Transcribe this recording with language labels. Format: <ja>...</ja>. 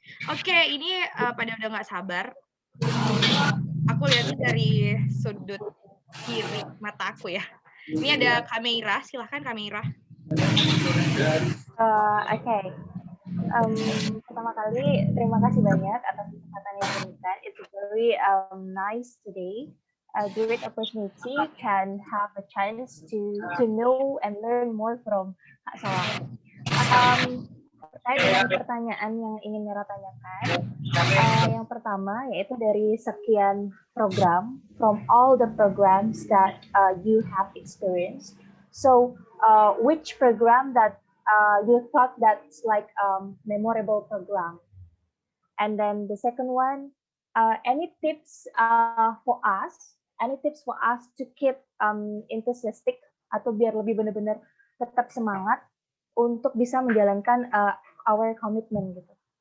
<id>Oke, ini pada udah nggak sabar. Aku lihat dari sudut kiri mata aku ya. Ini ada Kamera, silahkan Kamera. Oke. Pertama kali terima kasih banyak atas kesempatan yang diberikan.</id> <en>It's very nice today. A great opportunity can have a chance to know and learn more from Kak Salah.</en> <id>Terkait dengan pertanyaan yang ingin Mera tanyakan, yang pertama yaitu dari sekian program,</id> <en>from all the programs that you have experienced, so which program that you thought that's like memorable program? And then the second one, any tips for us? Any tips for us to keep enthusiastic</en> <id>atau biar lebih benar-benar tetap semangat untuk bisa menjalankan</id> <en>our commitment</en> <id>gitu.</id>